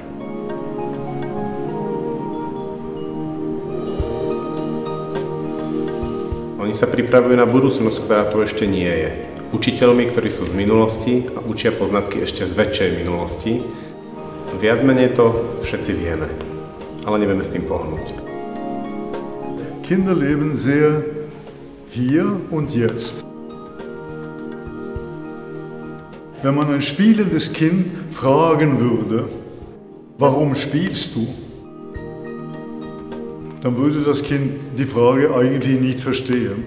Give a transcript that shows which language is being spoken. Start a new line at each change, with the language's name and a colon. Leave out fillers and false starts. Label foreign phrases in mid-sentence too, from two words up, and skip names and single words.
Slovak: Oni sa pripravujú na budúcnosť, ktorá tu ešte nie je. Učiteľmi, ktorí sú z minulosti a učia poznatky ešte z väčšej minulosti. Viac menej to všetci vieme, ale nevieme s tým pohnúť.
German: Kinder leben sehr hier und jetzt. Wenn man ein spielendes Kind fragen würde, warum spielst du? Dann würde das Kind die Frage eigentlich nicht verstehen.